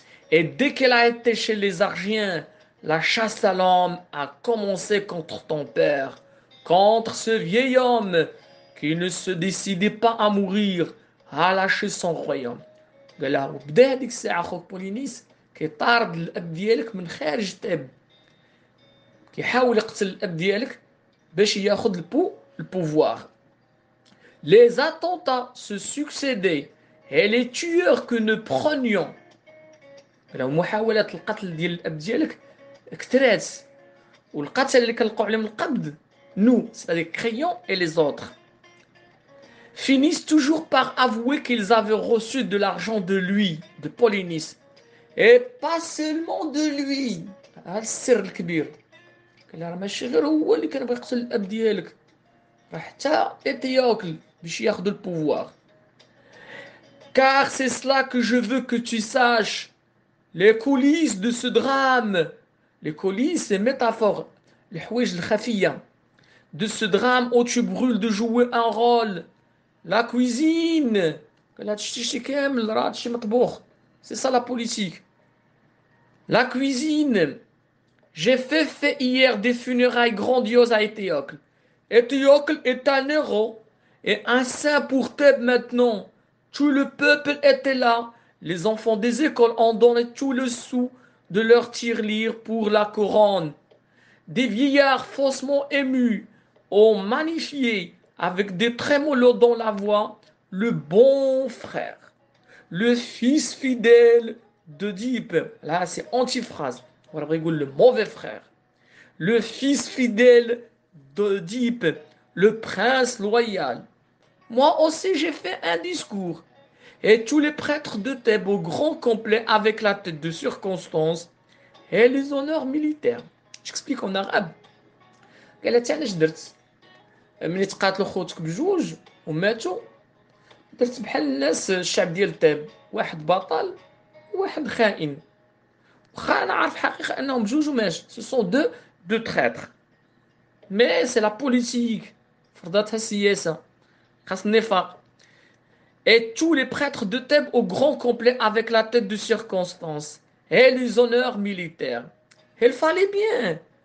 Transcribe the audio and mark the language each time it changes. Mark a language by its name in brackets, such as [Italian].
[French] Et dès qu'elle a été chez les Argiens, la chasse à l'homme a commencé contre ton père, contre ce vieil homme qui ne se décidait pas à mourir, à lâcher son royaume. [Arabic] قال لها وبدا هذيك الساعه خوك بولينيس كيطارد الاب ديالك من خارج تاب كيحاول يقتل الاب ديالك باش ياخذ البوفوار. [French] Les attentats se succédaient et les tueurs que nous prenions. [Arabic] لو محاولات القتل ديال الاب ديالك كثرات والقتل اللي كنلقاو عليهم القبض [French] nous, c'est-à-dire Crayon et les autres, finissent toujours par avouer qu'ils avaient reçu de l'argent de lui, de Polynice, et pas seulement de lui. [Arabic] هذا السر الكبير. قال راه ماشي غير هو اللي كان بغى يقتل الاب ديالك، راه حتى ايتيوكل باش ياخذ البوفوار. [French] Car c'est cela que je veux que tu saches. Les coulisses de ce drame, les coulisses c'est métaphore, les [Arabic] حوايج الخفية [French] de ce drame où tu brûles de jouer un rôle. La cuisine, [Arabic] قال هادشي شي كامل راه هادشي مطبوخ. [French] C'est ça la politique. La cuisine. J'ai fait hier des funérailles grandioses à Étiocle. Étiocle est un héros et un saint pour Thèbes maintenant. Tout le peuple était là. Les enfants des écoles ont donné tout le sou de leur tirelire pour la couronne. Des vieillards faussement émus ont magnifié avec des trémolos dans la voix le bon frère, le fils fidèle de Deep. Là, c'est antiphrase. On va le mauvais frère. Le fils fidèle d'Oedipe, le prince loyal. Moi aussi, j'ai fait un discours. Et tous les prêtres de Thèbes au grand complet avec la tête de circonstance et les honneurs militaires. J'explique en arabe. [Arabic] قالت علاش درت ملي تقاتلوا خوتك بجوج وماتوا درت بحال الناس الشعب ديال تاب واحد بطل وواحد خائن واخا انا عارف حقيقه انهم بجوج وماشي [French] سو سون دو تريتر مي سي لا بوليتيك [Arabic] فرضاتها السياسه خاص النفاق. [French] Et tous les prêtres de Thèbes au grand complet avec la tête de circonstance et les honneurs militaires. Il fallait bien.